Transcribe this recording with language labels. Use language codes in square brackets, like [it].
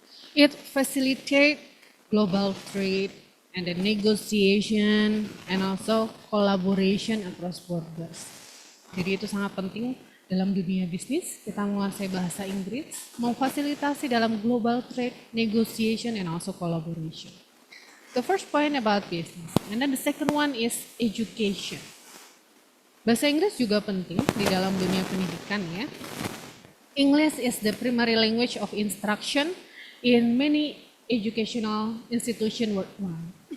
[en] It facilitates global trade and the negotiation and also collaboration across borders. [id] Jadi itu sangat penting dalam dunia bisnis, kita menguasai bahasa Inggris, memfasilitasi dalam [en] global trade, negotiation, and also collaboration. The first point about business. And then the second one is education. [id] Bahasa Inggris juga penting di dalam dunia pendidikan ya. [en] English is the primary language of instruction in many educational institutions worldwide.